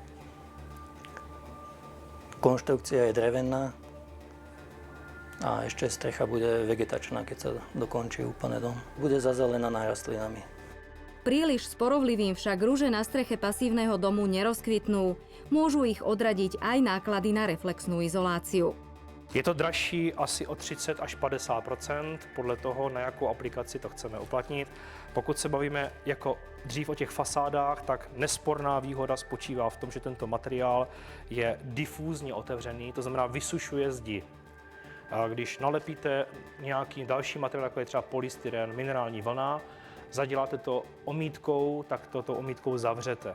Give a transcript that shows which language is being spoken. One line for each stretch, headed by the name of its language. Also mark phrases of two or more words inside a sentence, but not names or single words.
Slovak: Konštrukcia je drevená a ešte strecha bude vegetačná, keď sa dokončí úplne dom. Bude zazelenaná rastlinami. Príliš sporovlivým však ruže na streche pasívneho domu nerozkvitnú. Môžu ich odradiť aj náklady na reflexnú izoláciu.
Czech: Je to dražší asi o 30 až 50% podle toho, na jakou aplikaci to chceme uplatnit. Pokud se bavíme jako dřív o těch fasádách, tak nesporná výhoda spočívá v tom, že tento materiál je difúzně otevřený, to znamená vysušuje zdi. A když nalepíte nějaký další materiál, jako je třeba polystyren, minerální vlna, zaděláte to omítkou, tak toto omítkou zavřete.